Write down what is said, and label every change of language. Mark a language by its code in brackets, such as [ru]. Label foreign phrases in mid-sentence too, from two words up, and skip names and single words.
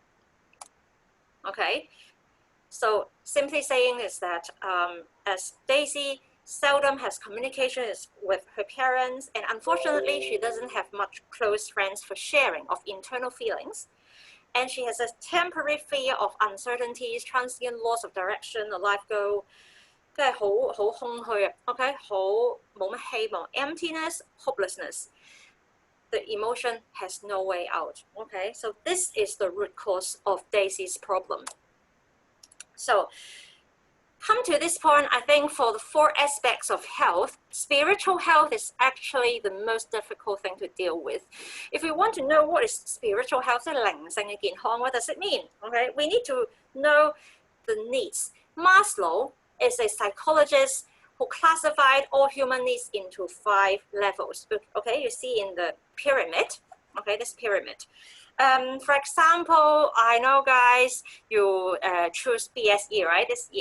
[en] Okay, so simply saying is that as Daisy seldom has communication with her parents, and unfortunately she doesn't have much close friends for sharing of internal feelings, and she has a temporary fear of uncertainties, transient loss of direction, a life goal, [yue] 即係好空虛啊 ，OK， 好冇乜希望 ， [en] emptiness, hopelessness. The emotion has no way out. Okay, so this is the root cause of Daisy's problem. So, come to this point, I think for the 4 aspects of health, spiritual health is actually the most difficult thing to deal with. If we want to know what is spiritual health, [yue] 即係靈性嘅健康, [en] what does it mean? Okay, we need to know the needs. Maslow is a psychologist who classified all human needs into 5 levels. Okay, you see in the pyramid, okay, this pyramid. For example, I know guys, you choose BSE, right, this year.